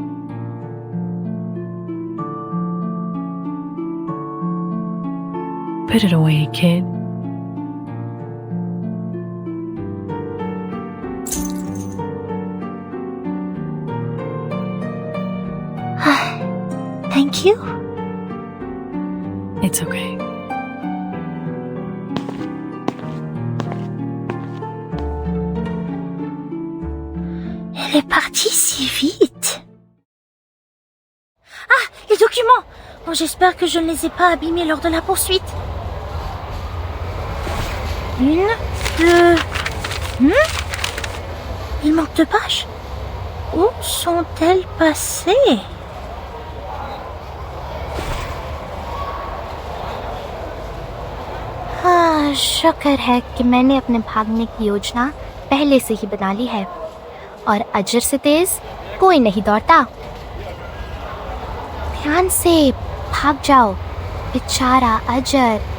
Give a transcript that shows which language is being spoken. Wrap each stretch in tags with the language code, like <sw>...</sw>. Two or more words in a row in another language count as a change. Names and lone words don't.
<en>Put it away, kid. Thank you. It's okay.</en> <fr>Elle est partie si vite. Ah, les documents! Oh, j'espère que je ne les ai pas abîmés lors de la poursuite. 1, 2... Il manque 2 pages. Où sont-elles passées?</fr> <hi>हाँ, शुक्र है कि मैंने अपने भागने की योजना पहले से ही बना ली है और अजर से तेज कोई नहीं दौड़ता। ध्यान से भाग जाओ, बेचारा अजर।</hi>